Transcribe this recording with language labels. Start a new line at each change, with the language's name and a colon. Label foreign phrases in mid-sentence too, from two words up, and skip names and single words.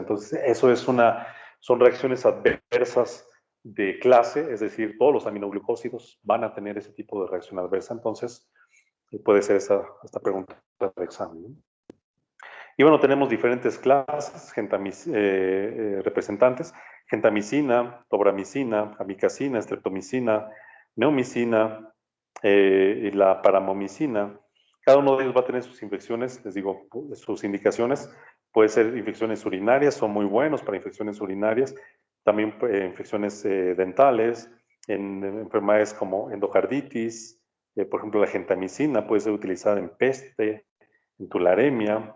Spanish: Entonces, eso son reacciones adversas de clase, es decir, todos los aminoglucósidos van a tener ese tipo de reacción adversa. Entonces, puede ser esta pregunta de examen, ¿no? Y bueno, tenemos diferentes clases representantes: gentamicina, tobramicina, amicacina, streptomicina, neomicina y la paramomicina. Cada uno de ellos va a tener sus infecciones, les digo, sus indicaciones. Puede ser infecciones urinarias, son muy buenos para infecciones urinarias, también infecciones dentales, en enfermedades como endocarditis, por ejemplo, la gentamicina puede ser utilizada en peste, en tularemia.